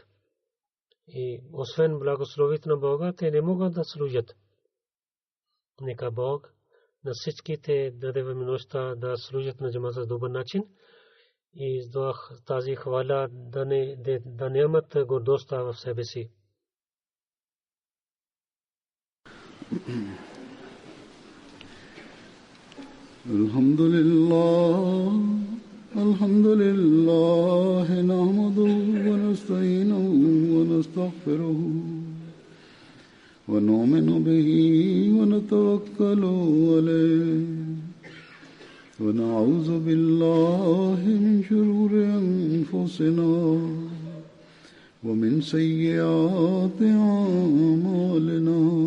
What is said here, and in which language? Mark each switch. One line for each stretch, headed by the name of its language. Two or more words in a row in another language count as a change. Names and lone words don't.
Bulgarian: И освен благословите на Бога, те не могат да служат. Нека Бог на всичките даде възможността да служат на джамата с добър начин и тази хваля да нямат гордостта в себе си.
Arabic: الحمد لله، نحمده و نستعينه و نستغفره و نؤمن به و نتوكل عليه و نعوذ بالله من شرور أنفسنا و من سيئات أعمالنا.